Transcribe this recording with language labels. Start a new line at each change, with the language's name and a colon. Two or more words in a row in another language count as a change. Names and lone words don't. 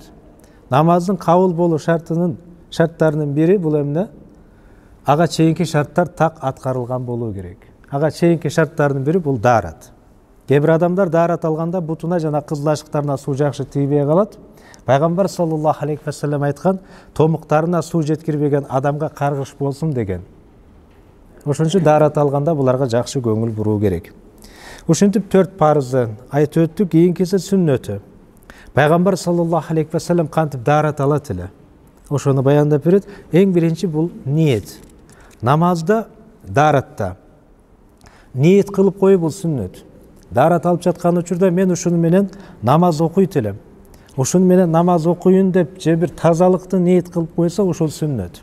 Kyrgyz: Намаздын кабыл болуу шарттарынын бири бул эмне? Ага чейинки шарттар так аткарылган болуу керек. Ага чейинки шарттардын бири бул даарат. Кээ бир адамдар даарат алганда бутуна жана кызыл ашыктарына суу жакшы тийбей калат. Пайгамбар
Arabic: صلى الله عليه وسلم
Kyrgyz: айткан, томуктарына суу жеткирбеген адамга каргыш болсун деген. Ошон үчүн даарат алганда буларга жакшы көңүл буруу керек. Ушинтип 4 парыздын айтып өттүк, кийинкиси сүннөтү. Пайгамбар
Arabic: صلى الله عليه وسلم
Kyrgyz: кантип даарат алат эле? Ошону баяндап берет. Эң биринчи бул ниет. Намазда, дааратта ниет кылып коюу бул сүннөт. Даарат алып жаткан учурда мен ушуну менен намаз окуйт элем. Ушуну менен намаз окуйун деп же бир тазалыкты ниет кылып койсо, ошол сүннөт.